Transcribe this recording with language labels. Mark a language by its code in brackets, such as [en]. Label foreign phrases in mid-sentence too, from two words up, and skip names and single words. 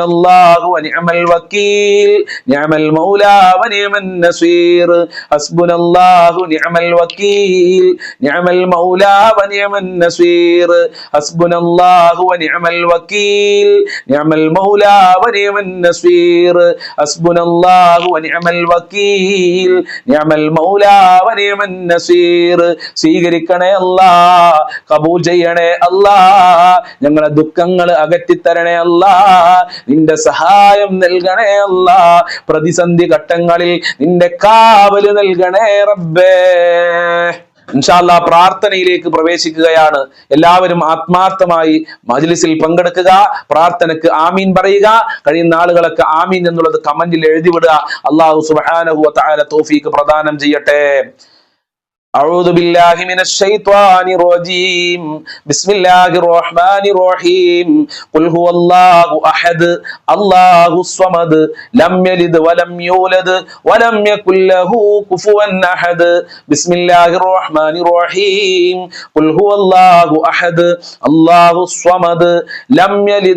[ar] الله ونعم الوكيل نعم المولى ونعم النصير حسبنا الله نعم الوكيل نعم المولى ونعم النصير حسبنا الله ونعم الوكيل نعم المولى ونعم النصير حسبنا الله ونعم الوكيل نعم المولى ونعم النصير [ml] സ്വീകരിക്കണേ അല്ലാ, കബൂൽ ചെയ്യണേ അല്ലാ, ഞങ്ങളുടെ ദുഃഖങ്ങൾ അകറ്റിത്തരണേ അല്ലാ, നിന്റെ സഹായം നൽകണേ അല്ലാ, പ്രതിസന്ധി ഘട്ടങ്ങളിൽ നിന്റെ കാവല് നൽകണേ റബ്ബേ. [ar] إن شاء الله [ml] പ്രാർത്ഥനയിലേക്ക് പ്രവേശിക്കുകയാണ്. എല്ലാവരും ആത്മാർത്ഥമായി മജ്ലിസിൽ പങ്കെടുക്കുക, പ്രാർത്ഥനക്ക് ആമീൻ പറയുക. കഴിയുന്ന ആളുകളൊക്കെ ആമീൻ എന്നുള്ളത് കമന്റിൽ എഴുതി വിടുക. [ar] الله سبحانه وتعالى [ml] തൗഫീഖ് പ്രദാനം ചെയ്യട്ടെ. [ar] أعوذ بالله من الشيطان الرجيم بسم الله الرحمن الرحيم قل هو الله أحد الله الصمد لم يلد ولم يولد ولم يكن له كفوا أحد بسم الله الرحمن الرحيم قل هو الله أحد الله الصمد لم يلد